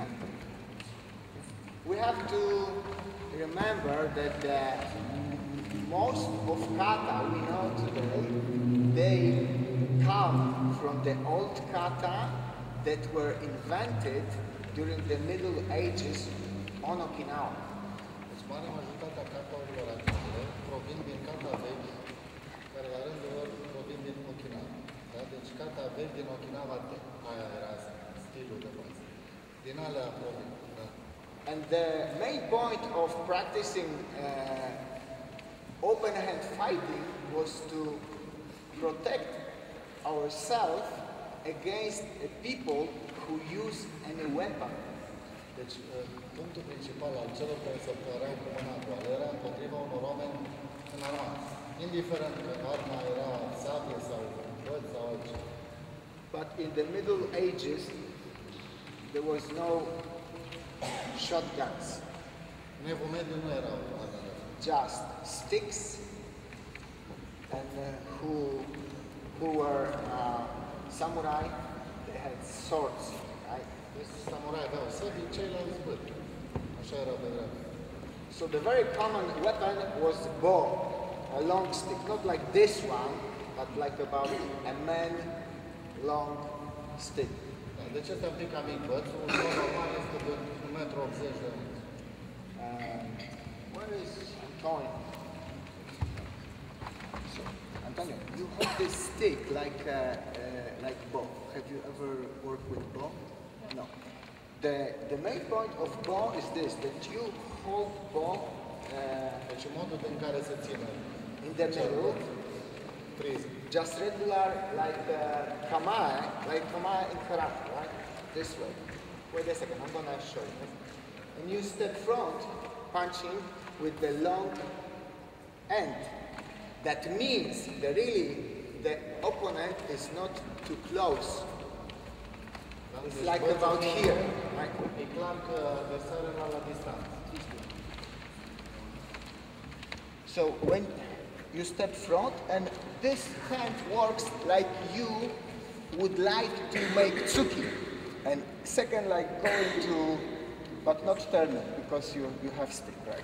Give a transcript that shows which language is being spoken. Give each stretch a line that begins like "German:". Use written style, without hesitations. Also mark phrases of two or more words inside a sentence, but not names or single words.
English: We have to remember that most of kata we know today, they come from the old kata that were invented during the Middle Ages on Okinawa.
Romanian: Deci marea majoritatea kata-urilor actuale provin din kata vechi, care la rândul lor provin din Okinawa. Da? Deci kata vechi din Okinawa, aia era stilul de bază. Din alea provin. Da?
English: And the main point of practicing open hand fighting was to protect ourselves against people who use any weapon.
Romanian: Deci, punctul principal al celor care se apărau cu mâna goală era împotriva unor oameni în armată. Indiferent că arma era sabie sau băț sau altceva.
English: But in the Middle Ages, there was no shotguns.
Romanian: În Evul Mediu nu erau arme.
English: Just sticks, and who were samurai, they had swords, right?
Romanian: Deci samurai aveau săbii, ceilalți băți. Așa era pe vreme.
English: So the very common weapon was bow, a long stick, not like this one, but like about a man long stick.
Romanian: Da, deci ăsta un pic ca mic băț, un băț normal este de 1,80 m de lung.
English: Where is Antonio? So, Antonio, you hold this stick like bow. Have you ever worked with bow? No. The main point of bow is this, that you hold bow
Romanian: Deci modul în care se ține
English: in the middle, just regular like kamae in karate, right? This way. Wait a second, I'm gonna show you. And you step front, punching with the long end. That means that really the opponent is not too close It's like about here. Right?
Romanian: E clar că adversarul era la distanță.
English: So when you step front, and this hand works like you would like to make tsuki, and second like going to, but not turning because you have stick, right?